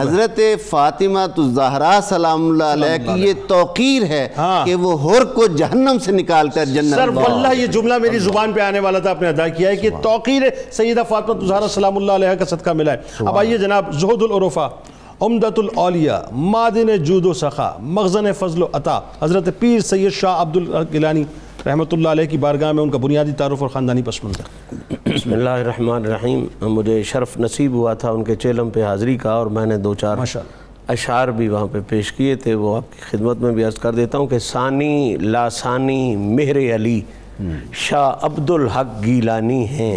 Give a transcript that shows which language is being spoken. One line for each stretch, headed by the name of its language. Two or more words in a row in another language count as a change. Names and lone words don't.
Urdu: حضرت فاطمہ الزہرا
Arabic: سلام اللہ علیہ
Urdu: کی یہ توقیر ہے کہ وہ حر کو جہنم سے نکال کر جنت سر واللہ یہ جملہ میری زبان پہ آنے والا تھا، آپ نے ادا کیا ہے کہ توقیر سیدہ فاطمہ الزہرا
Arabic: سلام اللہ علیہ
Urdu: کا صدقہ ملا ہے۔ اب آئیے جناب، زہد العرفا، عمدۃ الاولیاء، معدن جود و سخا، مخزن فضل و عطا، حضرت پیر سید شاہ عبد الحق گیلانی
Arabic: رحمۃ اللہ علیہ
Urdu: کی بارگاہ میں ان کا بنیادی تعارف اور خاندانی پس منظر۔
Arabic: بسم اللہ الرحمن الرحیم۔
Urdu: مجھے شرف نصیب ہوا تھا ان کے چیلم پہ حاضری کا، اور میں نے 2-4 اشعار بھی وہاں پہ پیش کیے تھے، وہ آپ کی خدمت میں بھی عرض کر دیتا ہوں کہ ثانی لاسانی مہر علی شاہ عبد الحق گیلانی ہیں،